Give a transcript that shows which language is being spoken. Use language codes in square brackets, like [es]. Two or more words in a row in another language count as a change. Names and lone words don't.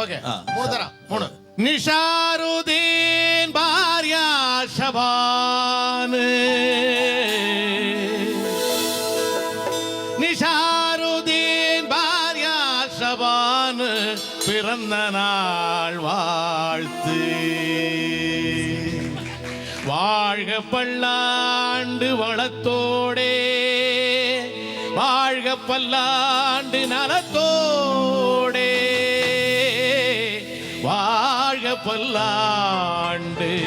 [ml] നിഷാറുദ്ദീൻ ഭാര്യ ഷബാന്, നിഷാറുദ്ദീൻ ഭാര്യ ഷബാന് പിറന്ന നാൾ வாழ்த்து. [ta] வாழ்க பல்லாண்டு வளத்தோடே, வாழ்க பல்லாண்டு நலத்தோடே, வாழ்க பல்லாண்டு